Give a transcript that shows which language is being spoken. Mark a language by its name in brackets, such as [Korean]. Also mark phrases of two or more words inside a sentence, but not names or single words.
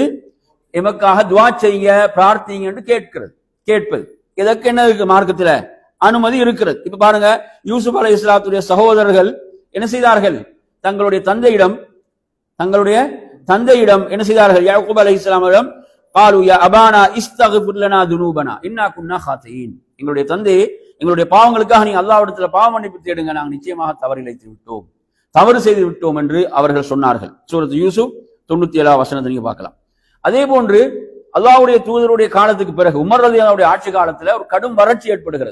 [Tamil] எமக்காக துஆ செய்ய பிரார்த்திங்க என்று கேட்பது. இதற்கு என்ன இருக்கு? மார்க்கத்துல அனுமதி இருக்கிறது. இப்ப பாருங்க, யூசுப் அலைஹிஸ்ஸலாத்துடைய சகோதரர்கள் என்ன செய்தார்கள்? தங்களுடைய தந்தையிடம் என்ன செய்தார்கள்? [Arabic] யாக்கூப் அலைஹிஸ்ஸலாமிடம் قالوا يا ابانا استغفر لنا ذنوبنا انا كنا خاطئين. [Tamil] எங்களுடைய தந்தையே, எங்களுடைய பாவங்களுக்காக நீங்க அல்லாஹ்விடத்தில் பாவ மன்னிப்பு தேடுங்க, நாங்கள் நிச்சயமாக தவறு செய்து விட்டோம் என்று அவர்கள் சொன்னார்கள். சூரத் யூசுப் 97 வசனத்தை நீங்க பார்க்கலாம். அதே போன்று அல்லாஹ்வுடைய தூதருடைய காலத்துக்கு பிறகு உமர் [Arabic] رضي الله عنه [Tamil] ஆட்சி காலத்துல ஒரு கடும் வறட்சி ஏற்படுகிறது.